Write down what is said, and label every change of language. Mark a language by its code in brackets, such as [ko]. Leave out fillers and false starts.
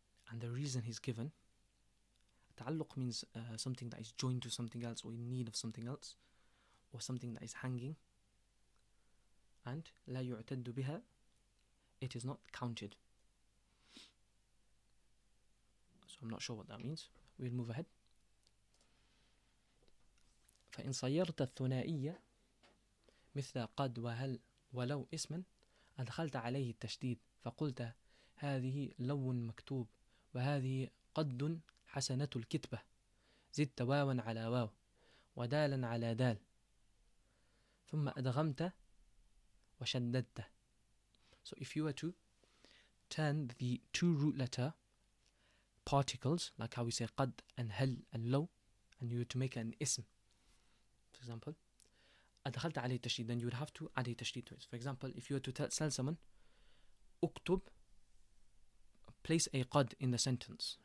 [en] And the reason he's given, ta'alluq means something that is joined to something else, or in need of something else, or something that is hanging. And [ar] لا يعتد بها, [en] it is not counted. So I'm not sure what that means. We'll move ahead. [ar] فإن صيرت الثنائية مثل قد وهل ولو اسما أدخلت عليه التشديد فقلت هذه لو مكتوب وهذه قد حسنة الكتبة زدت واوا على واو ودالا على دال ثم أدغمت وشددت. [en] So if you were to turn the 2 root letter particles, like how we say qad and hal and law, and you were to make an ism, for example, [ar] أدخلت عليه التشديد, [en] then you would have to add a tashdid to it. For example, if you were to tell someone uktub, place a qad in the sentence.